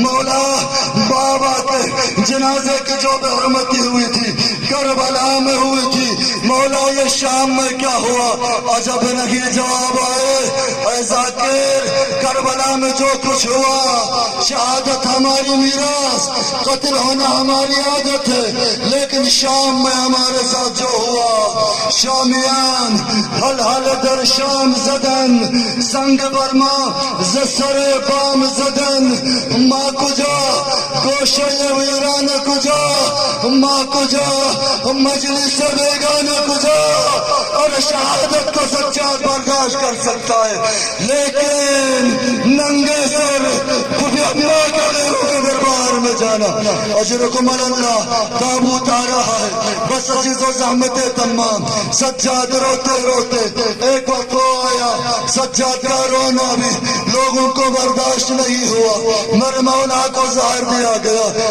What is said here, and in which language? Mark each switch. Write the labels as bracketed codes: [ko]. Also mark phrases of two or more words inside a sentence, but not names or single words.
[ur] مولا بابا کے جنازے کی جو بے حرمتی ہوئی تھی کربلا میں ہوئی تھی، مولا یہ شام میں کیا ہوا؟ عجب نہیں جواب آئے اے ذاکر، کربلا میں جو کچھ ہوا شہادت ہماری میراث، قتل ہونا ہماری عادت ہے، لیکن شام میں ہمارے ساتھ جو ہوا، [fa] شامیان حل حل در شام زدن، سنگ برما زسر بام زدن، ما کجا گوشه ویران کجا، ما کجا مجلس بیگانہ کجا؟ [ur] اور شہادت کو سجاد برداشت کر سکتا ہے، لیکن ننگے سر خفیہ کے غیروں کے دربار میں جانا۔ [ar] اجرکم اللہ، [ur] تابوت آ رہا ہے، بس عزیز و زحمت تمام، سجاد روتے روتے ایک وقت وہ آیا، سجاد کا رونا بھی لوگوں کو برداشت نہیں ہوا، میرے مولا کو زہر دیا گیا۔